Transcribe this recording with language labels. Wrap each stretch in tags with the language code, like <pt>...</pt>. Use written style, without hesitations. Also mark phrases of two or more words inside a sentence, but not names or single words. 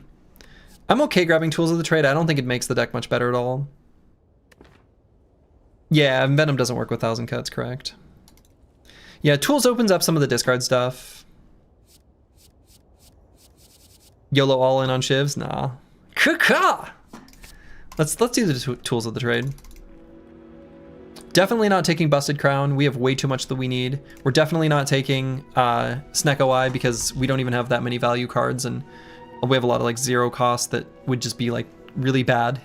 <en>I'm okay grabbing Tools of the Trade. I don't think it makes the deck much better at all. Yeah, Venom doesn't work with 1,000 Cuts, correct. Yeah, Tools opens up some of the discard stuff. YOLO all in on Shivs? Nah. Ka-ka! Let's do the Tools of the Trade. Definitely not taking Busted Crown. We have way too much that we need. We're definitely not taking Snecko Eye because we don't even have that many value cards, and we have a lot of like 0 cost that would just be like really bad.</en>